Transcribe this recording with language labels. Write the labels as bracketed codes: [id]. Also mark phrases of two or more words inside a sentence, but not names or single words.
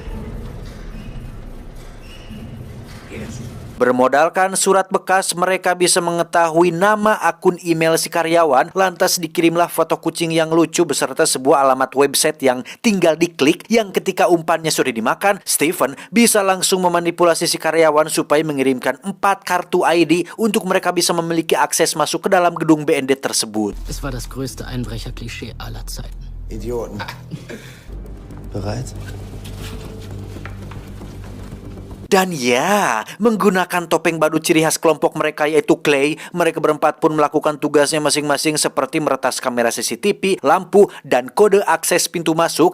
[id] Bermodalkan surat bekas, mereka bisa mengetahui nama akun email si karyawan, lantas dikirimlah foto kucing yang lucu beserta sebuah alamat website yang tinggal diklik, yang ketika umpannya sudah dimakan, Stephen bisa langsung memanipulasi si karyawan supaya mengirimkan 4 kartu ID untuk mereka bisa memiliki akses masuk ke dalam gedung BND tersebut. [de] Es war das größte Einbrecher-Klischee aller Zeiten. Idioten. Bereit? [id] Dan ya, menggunakan topeng badut ciri khas kelompok mereka yaitu Clay, mereka berempat pun melakukan tugasnya masing-masing seperti meretas kamera CCTV, lampu, dan kode akses pintu masuk.